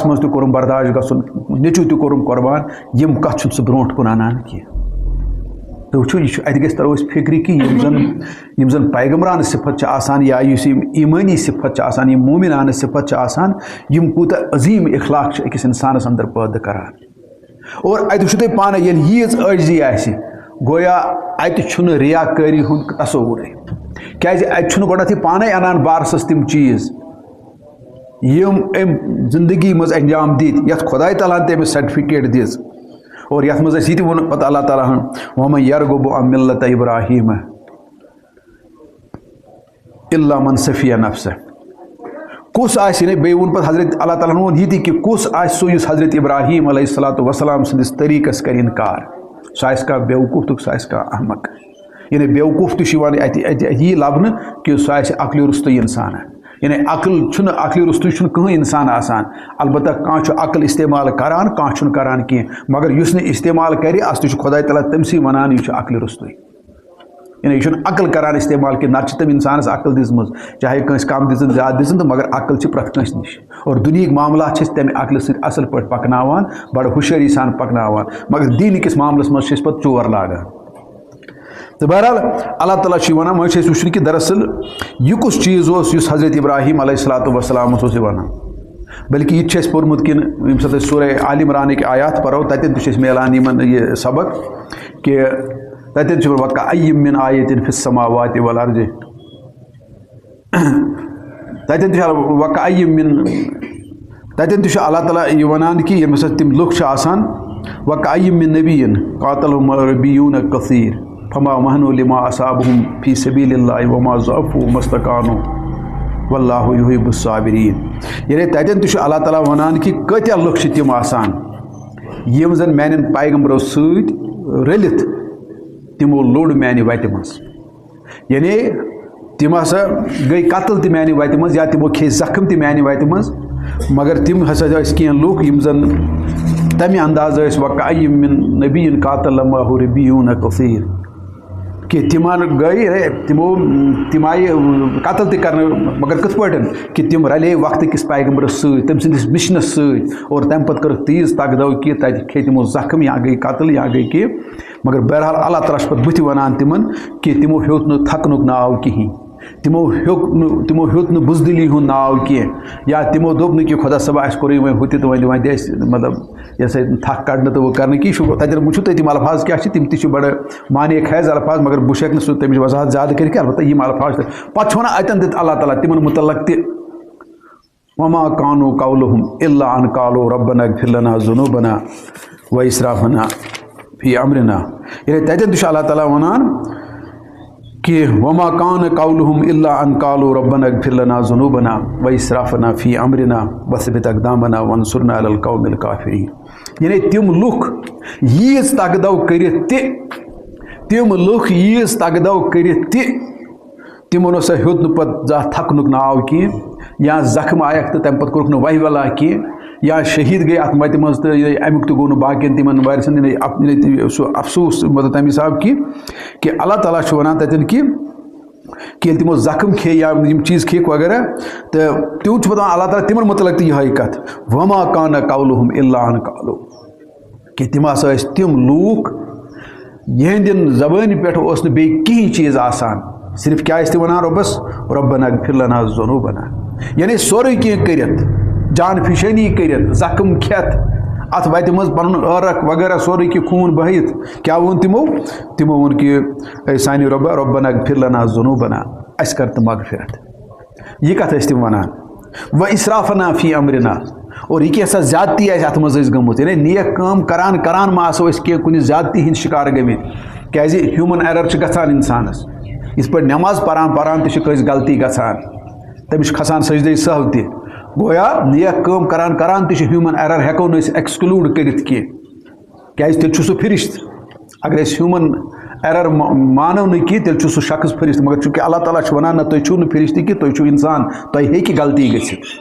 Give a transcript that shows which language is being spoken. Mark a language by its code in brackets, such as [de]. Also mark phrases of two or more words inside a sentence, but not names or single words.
[ks] منٛز تہِ کوٚرُم برداش گژھُن نیٚچوٗ تہِ کوٚرُم قۄربان یِم کتھ چھُنہٕ سُہ برونٛٹھ کُن انان کینٛہہ تُہۍ وٕچھِو یہِ چھُ اَتہِ گژھِ ترو أسۍ فِکرِ کہ یِم زن پیغمبرانہٕ صفت چھِ آسان یا یُس یِم ایٖمٲنی صفت چھِ آسان یِم مومِنانہٕ صفت چھِ آسان یِم کوٗتاہ عظیٖم اخلاق چھِ أکِس اِنسانس اندر پٲدٕ کران اور اَتہِ وٕچھِو تُہۍ پانے ییٚلہِ ییٖژ عٲجزی آسہِ گویا اَتہِ چھُنہٕ ریا کٲری ہُنٛد تصورٕے کیازِ اَتہِ چھُنہٕ گۄڈنٮ۪تھٕے پانے انان بارسس تِم چیٖز یِم أمۍ زندگی منٛز انجام دِتۍ یتھ خۄداے تعالیٰ ہن تہِ أمِس سرٹِفِکیٹ دِژ اور یتھ منٛز اَسہِ یہِ تہِ ووٚن پتہٕ اللہ تعالیٰ ہن [ar] وَمَن یرغب عن مِلَّتِ إِبراہیٖمَ إِلَّا مَن سَفِیَ نَفْسَہُ [ks] کُس آسہِ یعنی بیٚیہِ ووٚن پتہٕ حضرت اللہ تعالیٰ ہن ووٚن یہِ تہِ کہ کُس آسہِ سُہ یُس حضرت ابراہیم [ar] علیہ الصلوۃ والسلام [ks] سٕنٛدِس طریٖقس کرِ اِنکار سُہ آسہِ کانٛہہ بیوقوٗف تہٕ سُہ آسہِ کانٛہہ احمق یعنی بیوقوٗف تہِ چھُ یِوان اَتہِ یی لبنہٕ کہ سُہ آسہِ عقلہِ رُستُے اِنسانا یعنی عقل چھُنہٕ عقلہِ رُستُے چھُنہٕ کٕہٕنۍ اِنسان آسان البتہ کانٛہہ چھُ عقل استعمال کران کانٛہہ چھُنہٕ کران کینٛہہ مگر یُس نہٕ استعمال کرِ اَس تہِ چھُ خۄداے تعالیٰ تٔمسٕے وَنان یہِ چھُ عقلہِ رُستُے یعنی یہِ چھُنہٕ عقل کران استعمال کینٛہہ نتہٕ چھِ تٔمۍ اِنسانس عقل دِژمٕژ چاہے کٲنٛسہِ کم دِژٕن زیادٕ دِژٕن تہٕ مگر عقل چھِ پرٛٮ۪تھ کٲنٛسہِ نِش اور دُنہِکۍ معاملات چھِ أسۍ تَمہِ عقلہِ سۭتۍ اصل پٲٹھۍ پکناوان بڑٕ ہوشیٲری سان پکناوان مگر دیٖنٕکِس معاملس منٛز چھِ أسۍ پتہٕ ژور لاگان تہٕ بہرحال اللہ تعالیٰ چھُ یہِ وَنان وۄنۍ چھِ أسۍ وٕچھُن کہ دراصل یہِ کُس چیٖز اوس یُس حضرت ابراہیم علیہ الصلوۃ والسلامس اوس یہِ وَنان بلکہ یہِ تہِ چھُ اَسہِ پوٚرمُت کِنہٕ ییٚمہِ ساتہٕ أسۍ سورہ آلِ عمرانٕکۍ آیات پرو تَتٮ۪ن تہِ چھُ اَسہِ میلان یِمن یہِ سبق کہ تَتٮ۪ن چھُ [ar] وَکَأَیِّم مِن آیَةٍ فِی السَّمَاوَاتِ وَالْأَرْضِ [ks] تَتٮ۪ن تہِ چھُ [ar] وَکَأَیِّم مِن [ks] تَتٮ۪ن تہِ چھُ اللہ تعالیٰ یہِ وَنان کہ ییٚمہِ ساتہٕ تِم لُکھ چھِ آسان [ar] وَکَأَیِّم مِن نَبِیٍّ قَاتَلَہُم رَبِّیُّونَ کَثِیٖر فما وَہَنُوا لِمَا أَصَابَهُم فِی سَبِیلِ اللہِ وَمَا ضَعُفُوا وَمَا اسْتَکَانُوا وَاللَّهُ یُحِبُّ الصَّابِریٖن [ks] یعنی تَتٮ۪ن تہِ چھُ اللہ تعالیٰ وَنان کہ کۭتیاہ لُکھ چھِ تِم آسان یِم زن میانٮ۪ن پیغمبرو سۭتۍ رٔلِتھ تِمو لوٚڑ میانہِ وَتہِ منٛز یعنی تِم ہسا گٔے قتل تہِ میانہِ وَتہِ منٛز یا تِمو کھے زخم تہِ میانہِ وَتہِ منٛز مگر تِم ہسا ٲسۍ کینٛہہ لُکھ یِم زن تَمہِ انداز ٲسۍ [ar] وَکَأَیِّم مِن نَبِیٍّ قَاتَلَ مَعَهُ رِبِّیُّونَ کَثِیٖر [ks] کہ تمن گئی تم آئی قتل تہ کرنے مگر کت پٲٹھۍ کہ تم رلے وقت کس پیغمبرس ست تم سندس مشنس ست اور تمہ پتہٕ کٔرٕکھ تیٖژ تگدو کہ تتہِ کھے تمو زخم یا گئی قتل یا گئی کہ مگر بہرحال اللہ تعالیٰ چھُ پتہٕ بُتھِ ونان تمن کہ تمو ہیوٚت نہٕ تھکنُک ناو کِہیٖنۍ تمو ہیوٚت نہٕ بُزدلی ہُنٛد ناو کینٛہہ یا تمو دوٚپ نہٕ کہ خۄدا صٲب اَسہِ کوٚرُے وۄنۍ ہُہ تہِ تہٕ وۄنۍ دِ اَسہِ مطلب یہِ ہسا تھکھ کڑنہٕ تہٕ وۄنۍ کرنہٕ کینٛہہ چھُ تتٮ۪ن وٕچھِو تُہۍ تِم الفاظ کیٛاہ چھِ تِم تہِ چھِ بڑٕ معنے خیز الفاظ مگر بہٕ ہٮ۪کہٕ نہٕ سُہ تَمِچ وضاحت زیادٕ کٔرِتھ کینٛہہ البتہ یِم الفاظ چھِ پتہٕ چھُ ونان اتٮ۪ن تہِ اللہ تعالیٰ تِمن متعلق تہِ [ar] وما کانوا قولہم الا ان قالوا ربنا اغفر لنا ذنوبنا واسرافنا فی امرنا [ks] یعنی تتٮ۪ن تہِ چھُ اللہ تعالیٰ ونان کہ [ar] وما کان قولہم الا ان قالوا ربنا اغفر لنا ذنوبنا واسرافنا فی امرنا وثبت اقدامنا وانصرنا علی القوم الکافرین [ks] یعنی تم لُکھ ییٖژ تگدو کٔرِتھ تہِ تمو نسا ہیوٚت نہٕ پتہٕ زانٛہہ تھکنُک ناو کینٛہہ یا زخم آیکھ تہٕ تمہِ پتہٕ کوٚرُکھ نہٕ وہہِ ولا کینٛہہ یا شہید گٔے اتھ وتہِ منٛز تہٕ امیُک تہِ گوٚو نہٕ باقین تِمن وارثن سُہ افسوٗس مطلب تمہِ حساب کہ اللہ تعالیٰ چھُ ونان تتٮ۪ن کہ ییٚلہِ تِمو زخم کھے یا یِم چیٖز کھیٚکھ وغیرہ تہٕ تیوٗت چھُ پتہٕ اللہ تعالیٰ تِمن متعلق تہِ یِہوٚے کتھ [ar] وما کان قولہم الا ان قالوا [ks] کہ تِم ہسا ٲسۍ تِم لوٗکھ یِہنٛدٮ۪ن زبٲنۍ پٮ۪ٹھ اوس نہٕ بیٚیہِ کِہیٖنۍ چیٖز آسان صرف کیا ٲسۍ تِم ونان رۄبس [ar] ربنا اغفر لنا ذنوبنا [ks] یعنی سورُے کینٛہہ کٔرِتھ جان فِشٲنی کٔرِتھ زخم کھٮ۪تھ اتھ وتہِ منٛز پنُن ٲرق وغیرہ سورُے کینٛہہ خوٗن بہِتھ کیٛاہ ووٚن تِمو ووٚن کہ اے سانہِ رۄبا [ar] ربنا اغفر لنا ذنوبنا [ks] اَسہِ کر تہٕ مغفرت یہِ کتھ ٲسۍ تِم ونان [ar] و اسرافنا فی امرنا [ks] اور یہ کینٛژھا زیادتی آسہِ اتھ منٛز ٲسۍ گٔمٕژ یعنی نیک کٲم کران ما آسو أسۍ کینٛہہ کُنہِ زیادتی ہِنٛدۍ شکار گٔمٕتۍ کیٛازِ [en] human error [ks] چھُ گژھان انسانس یِتھ پٲٹھۍ نٮ۪ماز پران تہِ چھِ کٲنٛسہِ غلطی گژھان تٔمِس چھُ کھسان سجدے سہو تہِ گویا نیک کٲم کران تہِ چھِ [en] human error [ks] ہٮ۪کو نہٕ أسۍ ایکسکلوٗڈ کٔرِتھ کینٛہہ کیٛازِ تیٚلہِ چھُ سُہ فرشت اگر أسۍ [en] human error [ks] مانو نہٕ کینٛہہ تیٚلہِ چھُ سُہ شخص فرشت مگر چوٗنٛکہِ اللہ تعالیٰ چھُ ونان نہ تُہۍ چھِو نہٕ فرشتہٕ کینٛہہ تُہۍ چھِو انسان تۄہہِ ہیٚکہِ غلطی گٔژھِتھ